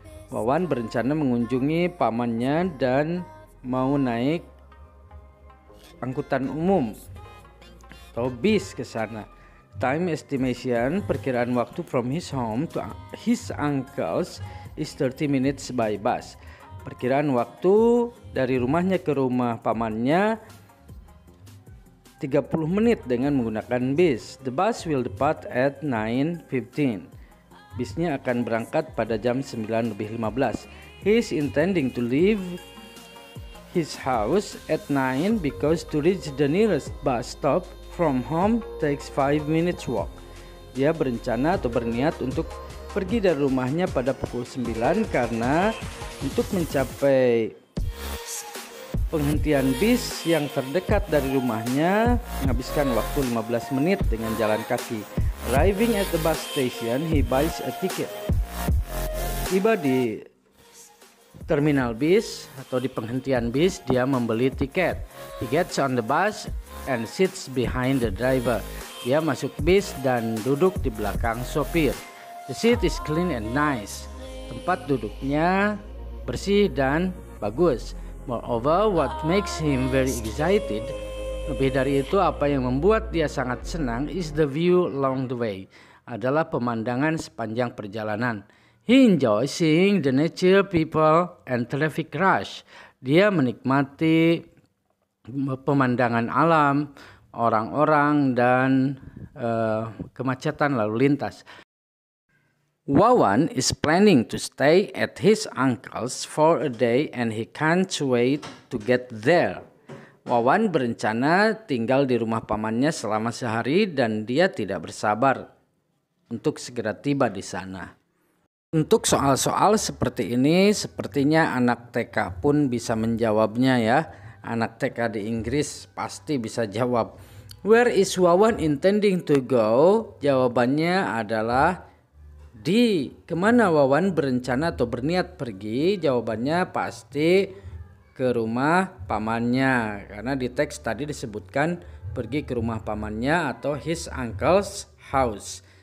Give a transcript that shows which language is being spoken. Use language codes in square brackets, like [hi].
[id] Wawan berencana mengunjungi pamannya dan mau naik angkutan umum atau bis ke sana. [en] Time estimation, [id] perkiraan waktu [en] from his home to his uncle's is 30 minutes by bus. [id] Perkiraan waktu dari rumahnya ke rumah pamannya 30 menit dengan menggunakan bis. [en] The bus will depart at 9:15. [id] Bisnya akan berangkat pada jam 9:15. [en] He is intending to leave his house at 9 because to reach the nearest bus stop from home takes 5 minutes walk. [id] Dia berencana atau berniat untuk pergi dari rumahnya pada pukul 9 karena untuk mencapai penghentian bis yang terdekat dari rumahnya menghabiskan waktu 15 menit dengan jalan kaki. [en] Arriving at the bus station, he buys a ticket. [id] Tiba di terminal bis atau di penghentian bis, dia membeli tiket. [en] He gets on the bus and sits behind the driver. [id] Dia masuk bis dan duduk di belakang sopir. [en] The seat is clean and nice. [id] Tempat duduknya bersih dan bagus. [en] Moreover, what makes him very excited, [id] lebih dari itu apa yang membuat dia sangat senang, [en] is the view along the way, [id] adalah pemandangan sepanjang perjalanan. [en] He enjoys seeing the nature, people, and traffic rush. [id] Dia menikmati pemandangan alam, orang-orang, dan kemacetan lalu lintas. [en] Wawan is planning to stay at his uncle's for a day and he can't wait to get there. [id] Wawan berencana tinggal di rumah pamannya selama sehari dan dia tidak bersabar untuk segera tiba di sana. Untuk soal-soal seperti ini, sepertinya anak TK pun bisa menjawabnya ya. Anak TK di Inggris pasti bisa jawab. [en] Where is Wawan intending to go? [id] Jawabannya adalah di kemana Wawan berencana atau berniat pergi? Jawabannya pasti ke rumah pamannya. Karena di teks tadi disebutkan pergi ke rumah pamannya atau [en] his uncle's house.